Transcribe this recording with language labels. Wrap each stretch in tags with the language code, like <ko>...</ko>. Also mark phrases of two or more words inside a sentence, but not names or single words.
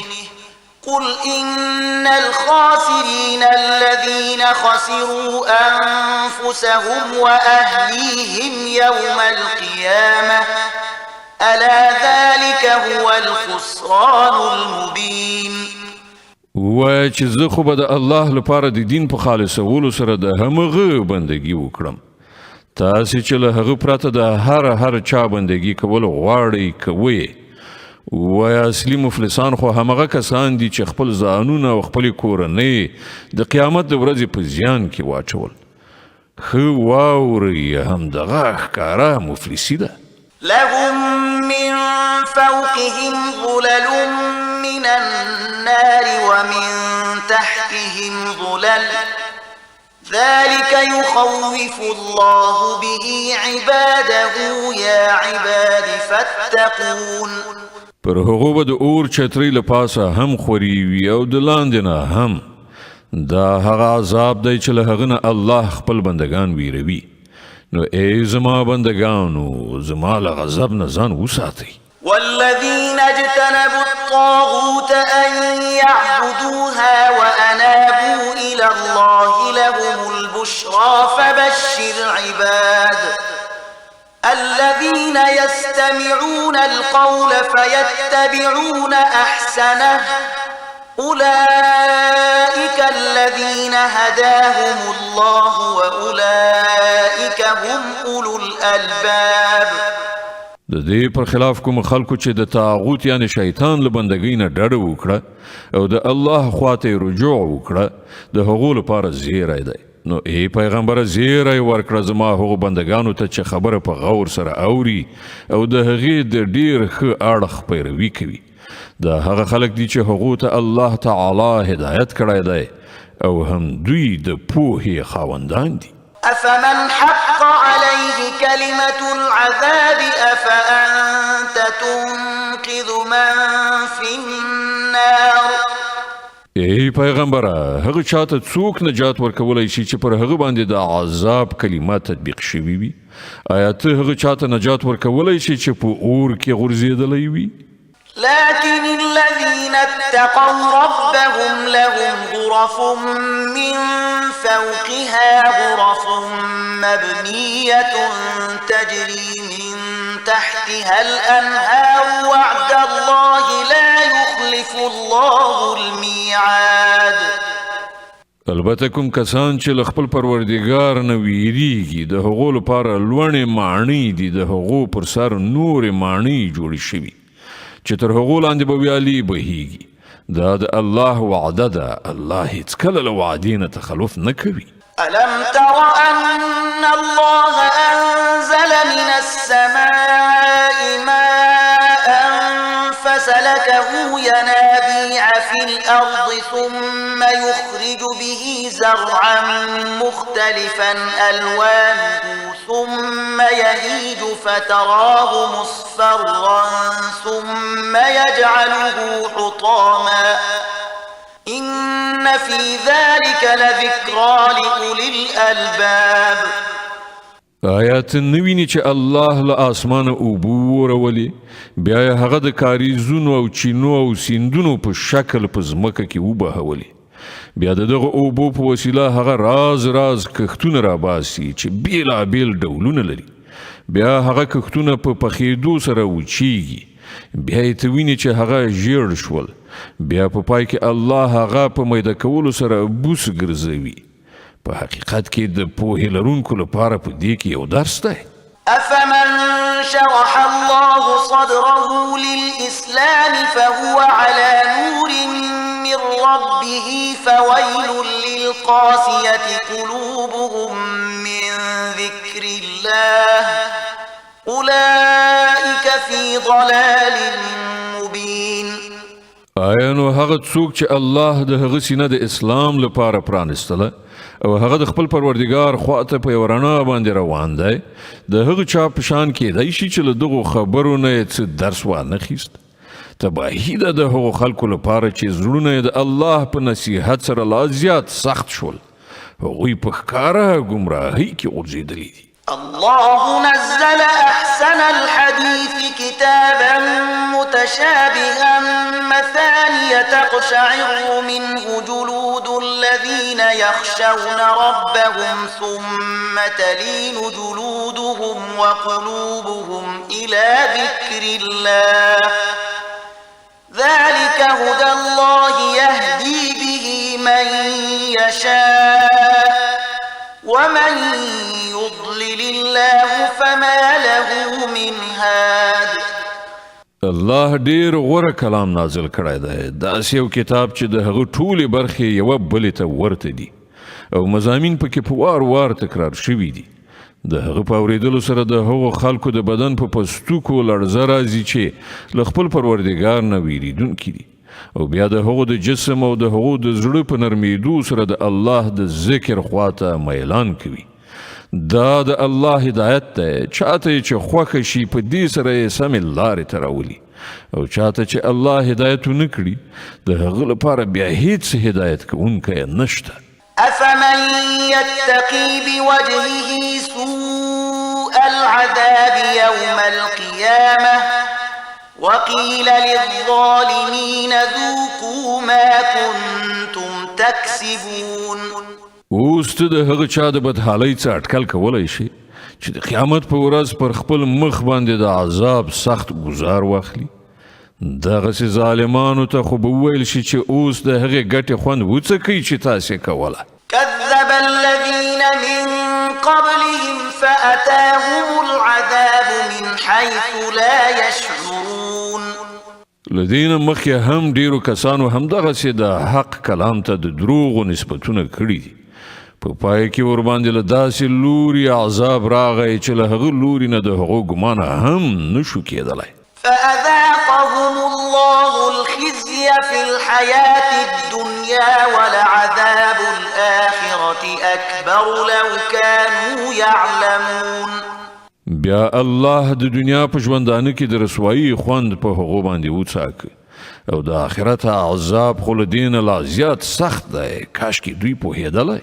<ar>قل إن الخاسرين الذين خسروا أنفسهم وأهليهم يوم القيامة ألا ذلك هو الخسران المبين.</ar> <ps>وای چې زه خو به د الله لپاره د دین په خالصولو سره د همغه بندګي وکړم. تاسې چې له هغه پرته د هر چا بندګي کول غواړئ کوئ. وای اصلي مفلسان خو همغه کسان دي چې خپل ځانونه او خپلې کورنۍ د قیامت د ورځې په زیان کې واچول. ښه واورئ همدغه ښکاره مفلسي ده.</ps> <ar>لهم من فوقهم ظلل من النار ومن تحتهم ظلل ذلك يخوف الله به عباده يا عباد فاتقون.</ar> <ps>پر هغو به د اور چترۍ له پاسه هم خوري وي او د لاندې نه هم. دا هغه عذاب دی چې له هغه نه الله خپل بندگان ویروي. نو ای زما بندگانو زما له غضب نه ځان وساتئ.</ps> <ar>والذين اجتنبوا الطاغوت أن يعبدوها وأنابوا إلى الله لهم البشرى فبشر عباد الذين يستمعون القول فيتبعون أحسنه أولئك الذين هداهم الله وأولئك هم أولو الألباب.</ar> <ps>د دې پر خلاف کوم خلکو چې د طاغوت یعنی شیطان له بندګۍ نه ډډه وکړه او د الله خواته رجوع وکړه د هغو لپاره زیری دی. نو ای پیغمبر زیری ورکړه زما هغو بندگانو ته چې خبره په غور سره اوري او د هغې د ډیر ښه اړخ پیروي کوي. دا هغه خلک دي چې هغو ته الله تعالی هدایت کړی دی او هم دوی د پوهې خاوندان دي.</ps> <ar>أفمن حق عليه كلمة العذاب أفأنت تنقذ من في النار.</ar> <ps>ای پیغمبره هغه چاته څوک نجات ورکولای شي چې پر هغه باندې د عذاب کلمات تطبیق شوي وي؟ آیا ته هغه چاته نجات ورکولای شي چې په اور کې غورځېدلی وي؟</ps> <ar>لكن الذين اتقوا ربهم لهم غرف من فوقها غرف مبنية تجري من تحتها الأنهار وعد الله لا يخلف الله الميعاد.</ar> <ps>البته کوم کسان چې له خپل پروردګار نه ویریږي د هغو لپاره لوړې ماڼۍ دي، د هغو پر سر نورې ماڼۍ جوړې شوي چې تر هغو لاندې به ویالې بهیږي. دا د الله وعده ده، الله هیڅکله له وعدې نه تخلف نه کوي.</ps> <ar>ألم تر أن الله أنزل من السماء ماء فسلكه ينابيع في الأرض ثم يخرج به زرعا مختلفا ألوانه ثم يهيج فتراه مصفرا ثم يجعله حطاما إن في ذلك لذكرى لأولي الألباب.</ar> <ps>آیات نویني چې الله له آسمانه اوبو ورولي، بیا یې هغه د کاریزونو او چینو او سیندونو په شکل په ځمکه کې وبهولي. بیا د دغه اوبو په وسیله هغه راز کښتونه راباسي چې بیلابیل ډولونه لري. بیا هغه کښتونه په پخېدو سره وچیږي. بیا یې ته وینې چې هغه ژیړ شول. بیا په پای کې الله هغه په میده کولو سره بوس ګرځوي. په حقیقت کې د پوهې لرونکو لپاره په دې کې یو درس دی.</ps> <ar>أفمن شرح الله صدره للإسلام فهو على نور من ربه فويل للقاسية قلوبهم من ذكر الله أولئك في ضلال مبين.</ar> <ps>آیا نو هغه څوک چې الله د هغه سینه د اسلام لپاره پرانستله او هغه د خپل پروردګار خواته په یو رڼا باندې روان دی، د هغه چا په شان کېدای شي چې له دغو خبرو نه یې څه درس وانخیست؟ تباهي ده د هغو خلکو لپاره چې زړونه یې د الله په نصیحت سره لا زیات سخت شول. هغوی په ښکاره ګمراهۍ کې غورځېدلي دي.</ps> <ar>الله نزل أحسن الحديث كتابا متشابها مثانية تقشعر منه جلود الذين يخشون ربهم ثم تلين جلودهم وقلوبهم إلى ذكر الله ذلك هدى الله يهدي به من يشاء ومن يضلل الله فما له من هاد.</ar> <ps>الله ډیر غوره کلام نازل کړی دی، داسې یو کتاب چې د هغه ټولې برخې یوه بلې ته ورته دي او مضامین پکې په وار تکرار شوي دي. د هغه په اورېدلو سره د هغو خلکو د بدن په پستوکو لړزه راځي چې له خپل پروردګار نه ویریدونکي دي. او بیا د هغو د جسم او د هغو د زړه په نرمیدو سره د الله د ذکر خواته میلان کوي. دا د الله هدایت دی، چاته چې خوښه شي په دې سره یې سمې لارې ته راولي، او چاته چې الله هدایت ونه کړي د هغه لپاره بیا هیڅ هدایت کوونکی نشته.</ps> <ar>أفمن يتقي بوجهه سوء العذاب يوم القيامة وقيل للظالمين ذوقوا ما كنتم تكسبون.</ar> <ps>اوس ته د هغه چا د بدحالۍ څخه اټکل کولی شي چې د قیامت په ورځ پر خپل مخ باندې د عذاب سخت ګزار واخلي؟ دغسې ظالمانو ته خو به وویل شي چې اوس د هغې ګټې خوند وڅکئ چې تاسې کوله.</ps> <ar>كذب الذين من قبلهم فأتاهم العذاب من حيث لا يشعرون.</ar> <ps>لدین مخکې هم ډیرو کسانو همدغسې د حق کلام ته د دروغو نسبتونه کړي دي. په پای کې ورباندې له داسې لوري عذاب راغی چې له هغه لوري نه د هغو ګمانه هم نشو کېدلی.</ps> <ar>فأذاقهم الله الخزي في الحياة الدنيا ولعذاب الآخرة أكبر لو كانوا يعلمون.</ar> <ps>بیا الله د دنیا په ژوندانه کې د رسوایي خوند په هغو باندې وڅاکه، او د آخرت عذاب خو له دې نه لا زیات سخت دی، کاشکې دوی پوهېدلی.</ps>